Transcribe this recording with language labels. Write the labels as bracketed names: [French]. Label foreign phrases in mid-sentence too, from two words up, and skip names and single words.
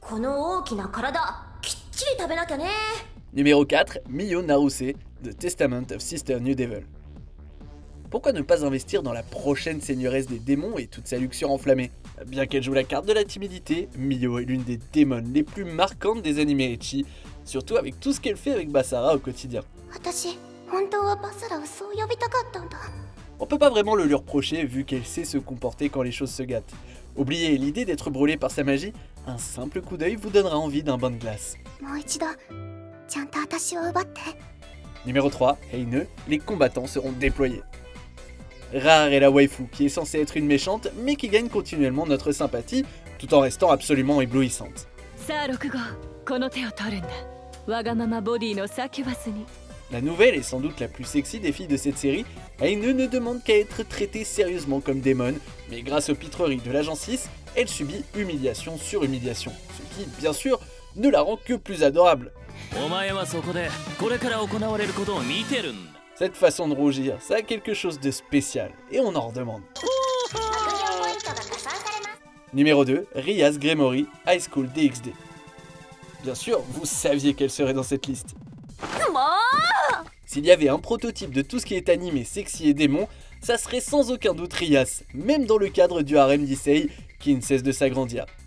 [French] Numéro 4, Miyo Naruse, The Testament of Sister New Devil. Pourquoi ne pas investir dans la prochaine seigneuresse des démons et toute sa luxure enflammée? Bien qu'elle joue la carte de la timidité, Mio est l'une des démons les plus marquantes des animés ecchi, surtout avec tout ce qu'elle fait avec Basara au quotidien. [Japanese] 私本当はバサラをそう呼びたかったんだ。 [French] On peut pas vraiment le lui reprocher vu qu'elle sait se comporter quand les choses se gâtent. Oubliez l'idée d'être brûlé par sa magie, un simple coup d'œil vous donnera envie d'un bain de glace. [Japanese] もう一度ちゃんと私を奪って。 [French] Numéro 3, Heine, les combattants seront déployés. Rare est la waifu qui est censée être une méchante mais qui gagne continuellement notre sympathie tout en restant absolument éblouissante. [Japanese] さあ6号この手を取るんだわがままボディのサキュバスに [French] La nouvelle et sans doute la plus sexy des filles de cette série, Heine ne demande qu'à être traitée sérieusement comme démon, mais grâce aux pitreries de l'agent 6, elle subit humiliation sur humiliation, ce qui, bien sûr, ne la rend que plus adorable. [Japanese] お前はそこでこれから行われることを見てるんだ [French] Cette façon de rougir, ça a quelque chose de spécial, et on en redemande. Numéro 2, Rias Gremory, High School DxD. Bien sûr, vous saviez qu'elle serait dans cette liste. S'il y avait un prototype de tout ce qui est animé, sexy et démon, ça serait sans aucun doute Rias, même dans le cadre du harem d'Issei, qui ne cesse de s'agrandir.